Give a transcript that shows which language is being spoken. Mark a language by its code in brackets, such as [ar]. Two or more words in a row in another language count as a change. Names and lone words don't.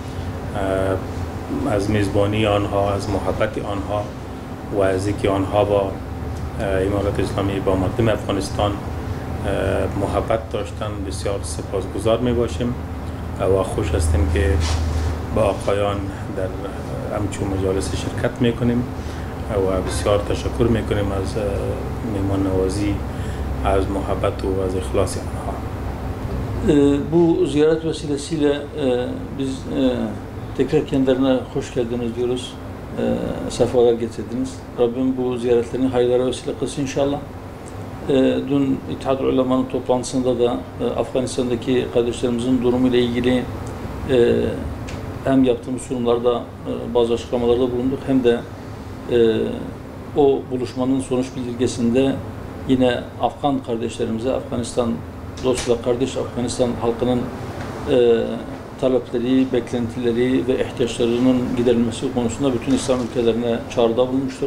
[fa] از میزبانی آنها، از محبت آنها و از اینکه آنها با امارت اسلامی، با مردم افغانستان محبت داشتن بسیار سپاسگزار می باشیم و خوش هستیم که با آقایان در همچون مجالس شرکت می کنیم و بسیار تشکر می کنیم از مهمان نوازی، از محبت و از اخلاص آنها. [tr] Bu ziyaret vesilesiyle biz tekrar kendilerine hoş geldiniz diyoruz. Sefalar getirdiniz. Rabbim bu ziyaretlerini hayırlara vesile kılsın inşallah. Dün İttihad-ül Ulema'nın toplantısında da Afganistan'daki kardeşlerimizin durumuyla ilgili hem yaptığımız sunumlarda bazı açıklamalarda bulunduk, hem de o buluşmanın sonuç bildirgesinde yine Afgan kardeşlerimize, Afganistan dost ve kardeş Afganistan halkının talepleri, beklentileri ve ihtiyaçlarının giderilmesi konusunda bütün İslam ülkelerine çağrıda bulunmuştuk.